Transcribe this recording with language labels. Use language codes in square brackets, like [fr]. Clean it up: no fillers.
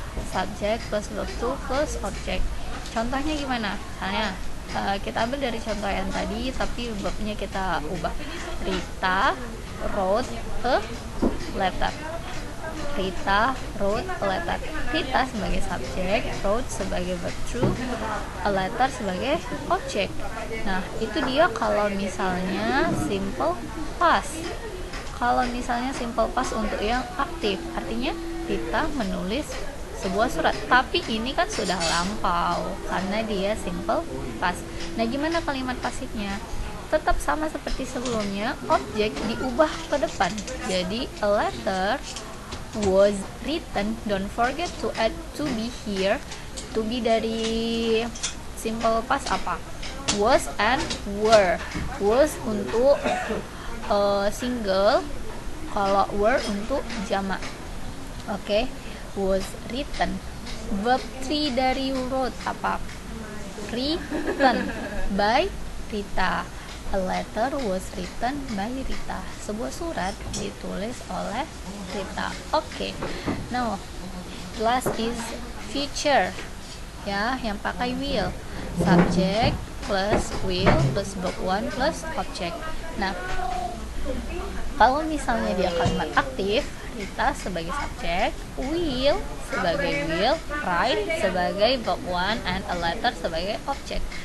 [en] Subject plus verb to plus object. [id] Contohnya gimana? Misalnya kita ambil dari contoh yang tadi tapi verbnya kita ubah. [en] Rita wrote a letter. Rita wrote a letter. [id] Rita sebagai subjek, wrote sebagai verb to, a letter sebagai objek. Nah, itu dia kalau misalnya simple past. Kalau misalnya simple past untuk yang aktif, artinya Rita menulis sebuah surat. Tapi ini kan sudah lampau karena dia simple past. Nah, gimana kalimat pasifnya? Tetap sama seperti sebelumnya, objek diubah ke depan. [en] Jadi a letter was written. Don't forget to add to be here. [id] To be dari simple past apa? Was and were. Was untuk single, kalau were untuk jamak. Oke, was written. Verb 3 dari wrote apa? [en] Written by Rita. A letter was written by Rita. [id] Sebuah surat ditulis oleh Rita. [en] Oke. Now, last is future. [id] Ya, yang pakai will. [en] Subject plus will plus verb 1 plus object. [id] Nah, kalau misalnya dia kalimat aktif, Rita sebagai subjek, will sebagai will, write sebagai verb 1, and a letter sebagai objek.